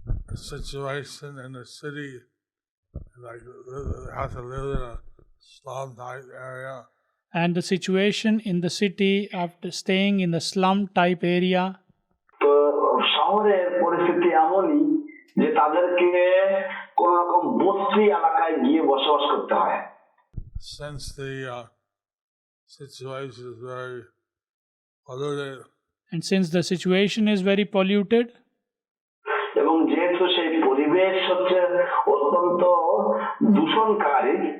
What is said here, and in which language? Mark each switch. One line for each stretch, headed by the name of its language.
English: The situation in the city, like they have to live in a slum type area. And the situation in the city after staying in the slum type area.
Bangla: তো শহরের পরিস্থিতি এমনই যে তাদেরকে কোন রকম বস্তি এলাকায় গিয়ে বসবাস করতে হয়।
English: Since the situation is very polluted. And since the situation is very polluted.
Bangla: এবং যেহেতু সেই পরিবেশ হচ্ছে অত্যন্ত দূষণকারী,